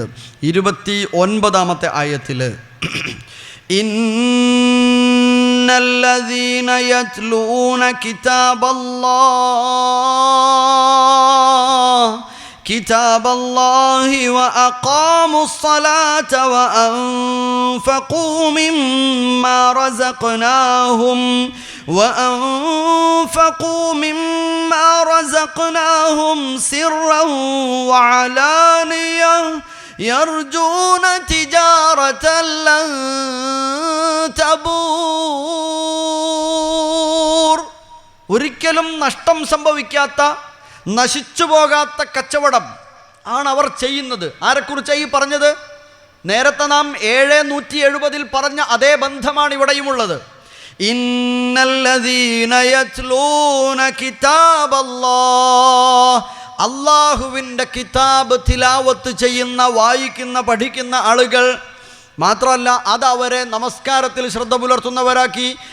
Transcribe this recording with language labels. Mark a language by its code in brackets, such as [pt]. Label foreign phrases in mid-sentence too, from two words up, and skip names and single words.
[ml] 29-ാമത്തെ ആയത്തിൽ [ar] إن الذين يتلون كتاب الله وأقاموا الصلاة وأنفقوا مما رزقناهم سرا وعلانية يرجون تجارة لن تبور. [ml] ഒരിക്കലും നഷ്ടം സംഭവിക്കാത്ത, നശിച്ചു പോകാത്ത കച്ചവടം ആണ് അവർ ചെയ്യുന്നത്. ആരെക്കുറിച്ചാണ് ഈ പറഞ്ഞത്? നേരത്തെ നാം 7:170 പറഞ്ഞ അതേ ബന്ധമാണ് ഇവിടെയുമുള്ളത്. [ar] إن الذين يتلون كتاب الله, [ml] അല്ലാഹുവിൻ്റെ കിതാബ് തിലാവത്ത് ചെയ്യുന്ന, വായിക്കുന്ന, പഠിക്കുന്ന ആളുകൾ മാത്രമല്ല, അത് അവരെ നമസ്കാരത്തിൽ ശ്രദ്ധ പുലർത്തുന്നവരാക്കി.